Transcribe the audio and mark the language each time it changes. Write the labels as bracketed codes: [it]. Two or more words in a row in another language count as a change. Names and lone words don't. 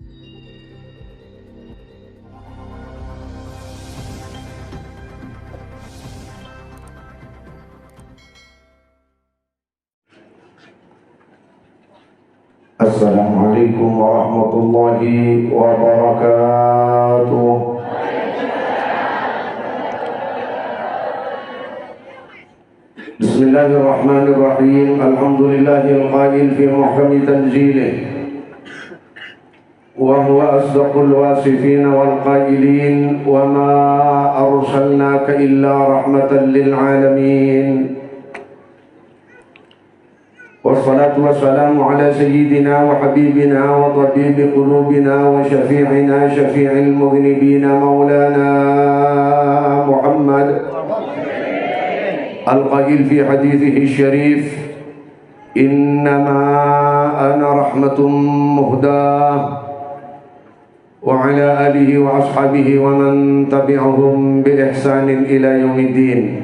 [ar] السلام عليكم ورحمة الله وبركاته. بسم الله الرحمن الرحيم. الحمد لله القائل في محكم تنزيله. وهو أصدق الواصفين والقائلين وما أرسلناك إلا رحمة للعالمين. والصلاة والسلام على سيدنا وحبيبنا وطبيب قلوبنا وشفيعنا شفيع المذنبين مولانا محمد القائل في حديثه الشريف إنما أنا رحمة مهداة وعلى آله وأصحابه ومن تبعهم بإحسان إلى يوم الدين.